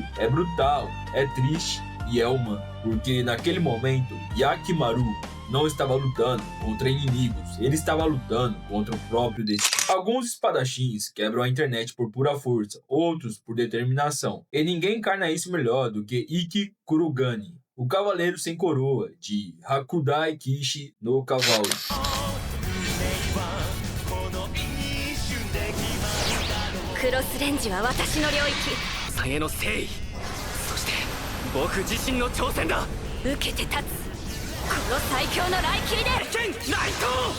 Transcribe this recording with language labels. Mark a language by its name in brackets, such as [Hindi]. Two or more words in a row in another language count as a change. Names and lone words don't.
[Portuguese] É brutal, é triste e é humano, porque naquele momento Yakimaru não estava lutando contra inimigos, ele estava lutando contra o próprio destino. Alguns espadachins quebram a internet por pura força, outros por determinação. E ninguém encarna isso melhor do que Ikki Kurugane, o cavaleiro sem coroa de Hakudai Kishi no Cavalo. [Japanese] クロスレンジは私の領域。下げの誠意、そして僕自身の挑戦だ。受けて立つこの最強の雷切りで剣ナイト。